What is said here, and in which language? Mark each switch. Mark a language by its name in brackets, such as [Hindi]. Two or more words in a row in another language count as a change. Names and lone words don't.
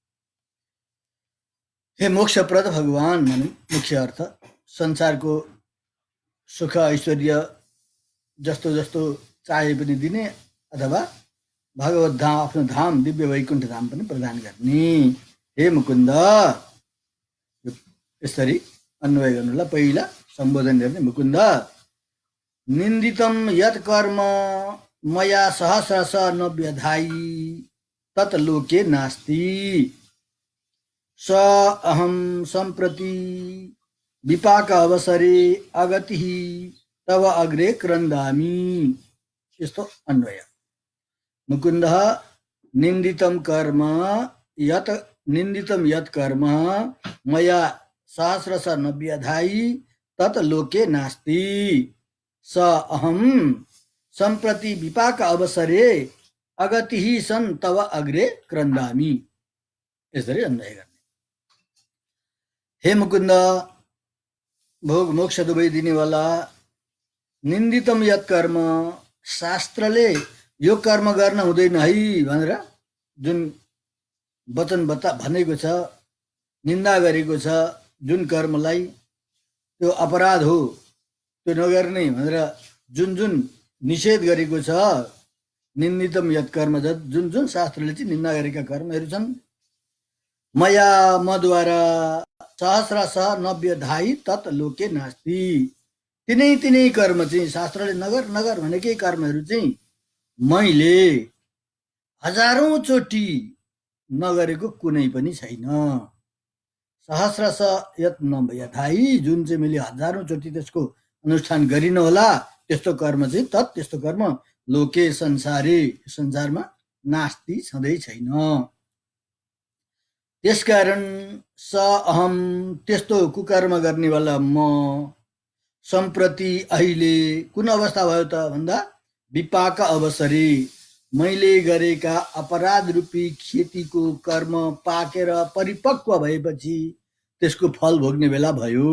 [Nepali] हे मोक्षप्रद भगवान भन्ने मुख्य अर्थ। संसारको सुख ऐश्वर्य जस्तो जस्तो चाहे पनि दिने, अथवा भगवत धाम, आफ्नो धाम दिव्य वैकुण्ठ धाम पनि प्रदान गर्ने। हे मुकुन्द, यसरी अन्वय गर्नुलाई पहिला सम्बोधन गर्ने। [Sanskrit] मुकुन्द, निन्दितम यत् कर्म मया सहस्रश न व्यधायि तत् लोके नास्ति, स अहम सम्प्रति विपाक अवसरे अगति तव अग्रे क्रन्दामि। [Nepali] यस्तो अन्वय। [Sanskrit] मुकुन्द, निन्दितम यत् कर्म मया सहस्रश न व्यधायि तत् लोके नास्ति, स अहम सम्प्रति विपाक अवसरे अगति सन् तव अग्रे क्रन्दामि। [Nepali] यसरी अन्वय गर्ने। हे मुकुन्द, भोग मोक्ष दुवै दिनेवाला, [Sanskrit] निन्दितम यत् कर्म, [Nepali] शास्त्रले यो कर्म गर्न हुँदैन है भनेर जुन वचन भनेको छ, निन्दा गरेको छ, जुन कर्मलाई त्यो अपराध हो, त्यो नगर्ने भनेर जुन जुन निषेध गरेको छ, [Sanskrit] निन्दितम यत् कर्म, [Nepali] जुन जुन शास्त्रले चाहिँ निन्दा गरेका कर्महरू छन्, [Sanskrit] मया मद्वारा सहस्रश न व्यधायि तत् लोके नास्ति, [Nepali] तिनै तिनै कर्म चाहिँ शास्त्रले नगर नगर भनेकै कर्महरू चाहिँ मैले हजारौं चोटि नगरेको कुनै पनि छैन। [Sanskrit] सहस्रश यत् न व्यधायि, [Nepali] जुन चाहिँ मैले हजारौं चोटि त्यसको अनुष्ठान गरिन होला, त्यस्तो कर्म चाहिँ तत्, त्यस्तो कर्म [Sanskrit] लोके संसारे, [Nepali] संसारमा नास्ति, सधैँ छैन। त्यसकारण [Sanskrit] स अहम, [Nepali] त्यस्तो कुकर्म गर्नेवाला म, सम्प्रति अहिले, कुन अवस्था भयो त भन्दा [Sanskrit] विपाक अवसरे, [Nepali] मैले गरेका अपराध रूपी खेतीको कर्म पाकेर परिपक्व भएपछि त्यसको फल भोग्ने बेला भयो।